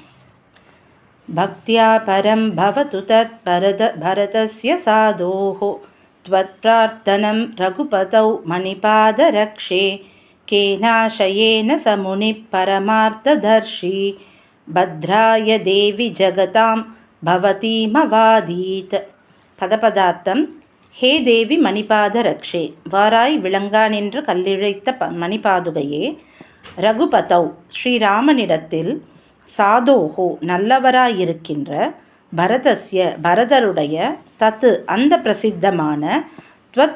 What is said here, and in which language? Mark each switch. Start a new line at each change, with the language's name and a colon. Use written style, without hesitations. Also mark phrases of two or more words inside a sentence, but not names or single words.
Sanskrit: भक्त्या परं भवतु तत् भरतस्य साधोः त्वत्प्रार्थनं रघुपतौ मणिपादरक्षे केनाशयेन स मुनिः परमार्थदर्शी भद्राय देवी जगतां भवतीमवादीत्.
Tamil: பதபதார்த்தம்.
Sanskrit: हे देवि मणिपादरक्षे,
Tamil: வாராய் விளங்கா நின்று கல்லிழைத்த மணிபாதுகையே. ரகுபதௌ, ஸ்ரீராமனிடத்தில், சாதோஹோ நல்லவராயிருக்கின்ற, பரதஸ்ய பரதருடைய, தத்து அந்த பிரசித்தமான, த்வத்